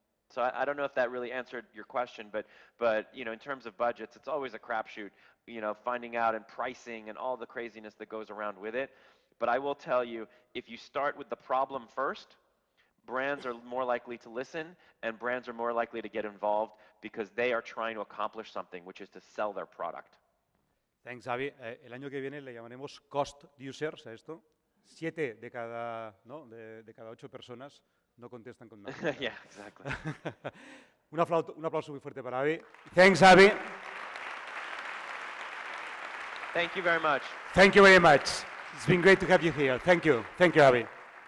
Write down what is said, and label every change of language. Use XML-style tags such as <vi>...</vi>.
<en>So I don't know if that really answered your question, but in terms of budgets, it's always a crapshoot, finding out and pricing and all the craziness that goes around with it. But I will tell you, if you start with the problem first, brands are more likely to listen, and brands are more likely to get involved, because they are trying to accomplish something, which is to sell their product. Thanks, Avi.</en> <es>El año que viene le llamaremos cost users a esto. 7 de cada 8 personas no contestan con nada.</es> <en>Yeah, exactly.</en> <es>Un aplauso muy fuerte para Avi.</es> <en>Thanks, Avi. Thank you very much. Thank you very much. It's been great to have you here. Thank you. Thank you, Avi.</en>